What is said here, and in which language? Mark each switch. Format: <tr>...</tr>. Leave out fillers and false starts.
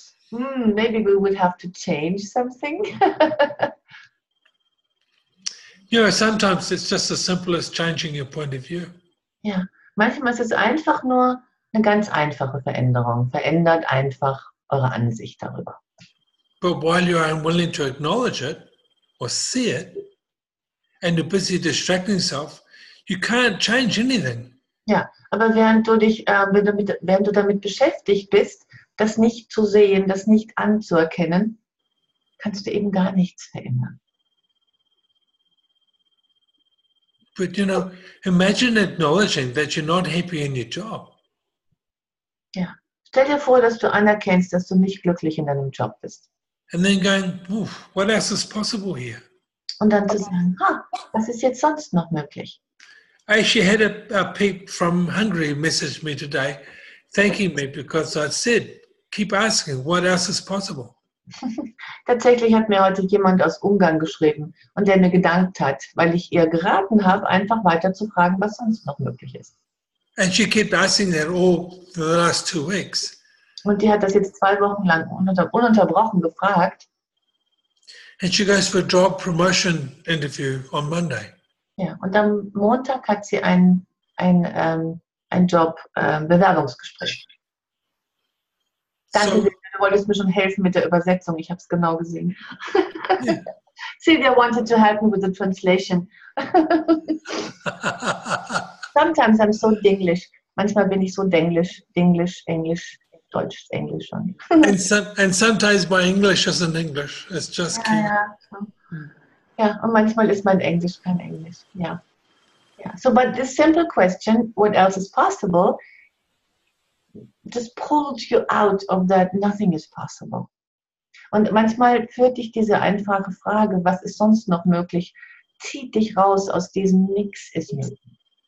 <en>Maybe we would have to change something. You know, sometimes it's just as simple as changing your point of view.</en> <de>Ja, manchmal ist es einfach nur Eine ganz einfache Veränderung. Verändert einfach eure Ansicht darüber.</de> <en>But while you're unwilling to acknowledge it or see it, and you're busy distracting yourself, you can't change anything.</en> <de>Ja, aber während du damit beschäftigt bist, das nicht zu sehen, das nicht anzuerkennen, kannst du eben gar nichts verändern.</de> <en>But imagine acknowledging that you're not happy in your job.</en> <de>Ja. Stell dir vor, dass du anerkennst, dass du nicht glücklich in deinem Job bist.</de> <en>And then going, what else is possible here?</en> <de>Und dann zu sagen, was ist jetzt sonst noch möglich?</de> <en>I actually had a peep from Hungary message me today, thanking me because I said, keep asking, what else is possible?</en> <de>Tatsächlich hat mir heute jemand aus Ungarn geschrieben und der mir gedankt hat, weil ich ihr geraten habe, einfach weiter zu fragen, was sonst noch möglich ist.</de> <en>And she kept asking that all the last 2 weeks.</en> <de>Und die hat das jetzt 2 Wochen lang ununterbrochen gefragt.</de> <en>And she goes for a job promotion interview on Monday.</en> <de>Ja, und am Montag hat sie ein Job-Bewerbungsgespräch. Danke, Silvia, du wolltest mir schon helfen mit der Übersetzung. Ich habe es genau gesehen.</de> <en>Yeah. Sylvia wanted to help me with the translation. Sometimes I'm so Dinglish.</en> <de>Manchmal bin ich so Denglisch, Englisch, Deutsch, Englisch schon.</de> <en>and sometimes my English isn't English. It's just key.</en> <de>Ja, und manchmal ist mein Englisch kein Englisch. Ja.</de> <en>So, but this simple question, what else is possible, just pulls you out of that nothing is possible.</en> <de>Und manchmal führt dich diese einfache Frage, was ist sonst noch möglich, zieht dich raus aus diesem Nix ist möglich.</de>